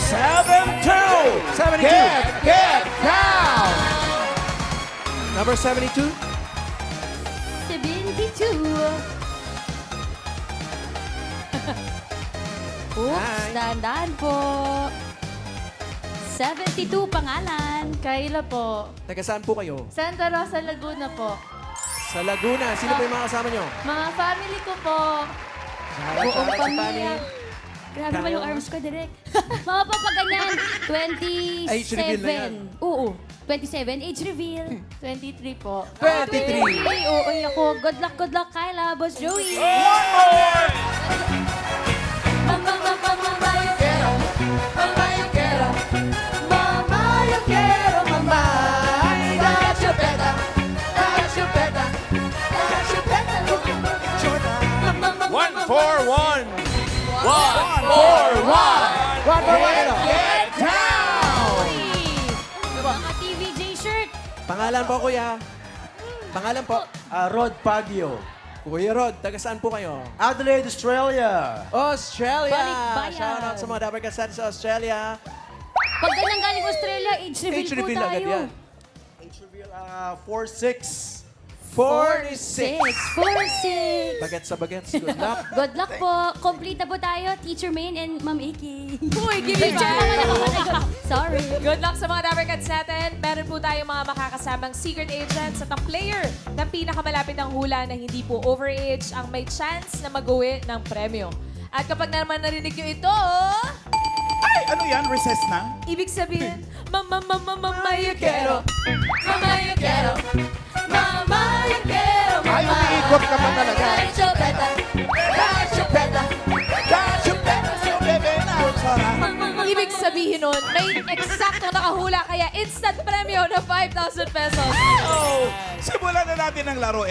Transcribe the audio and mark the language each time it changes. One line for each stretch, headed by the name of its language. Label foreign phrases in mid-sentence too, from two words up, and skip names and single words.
English: 7-2. 72. Get down! Number 72. 72. Oops, Hi.
Filipino: dahan-dahan po. 72 pangalan. Kayla po. Taga saan po kayo? Santa Rosa, Laguna po. Sa Laguna. Sino po yung mga kasama nyo? Mga family ko po. Buong pamilya. Grabe pa yung arms ko, direct. Mga papaganyan, 27.
English: Age reveal
Filipino: na yan. Oo, 27.
English: Age reveal.
Filipino: 23 po. 23. Oo, ako.
English: Good luck,
Filipino: Kyla. Boss Joey.
English: One more! One for one. One for one. 1 for 1. Ano? Get down!
Filipino: Mga TVJ shirt. Pangalan po, kuya. Pangalan po. Rod Pagio. Kuya Rod, taga saan po kayo? Adelaide, Australia. Australia! Balikbayan.
English: Shout out
Filipino: sa mga Dabber Kassan sa Australia. Pag ganyan galing Australia,
English: age reveal
Filipino: Age po reveal tayo. agad yan.
English: Age reveal, 46. 46. 46.
Filipino: Bagets sa bagets.
English: Good luck. Good luck
Filipino: po. Complete na po tayo.
English: Teacher Main and Ma'am AK.
Filipino: Uy,
English: give me Teacher, Sorry. Good luck
Filipino: sa mga Dabbercats natin. Meron po tayong mga makakasamang
English: secret agents
Filipino: at ang player na pinakamalapit ng hula na hindi po overage ang may chance na mag-uwi ng premyo. At kapag naman narinig nyo ito, Ay, ano yan? Recess na? ibig sabihin,
Spanish: Mama, you quiero. Mama, you quiero. Mama, you quiero.
Filipino: Ay, umiikot ka pa talaga. Ibig sabihin nun, may eksakto nakahula kaya instant premyo na 5,000 pesos. Oh, simulan na natin ang laro.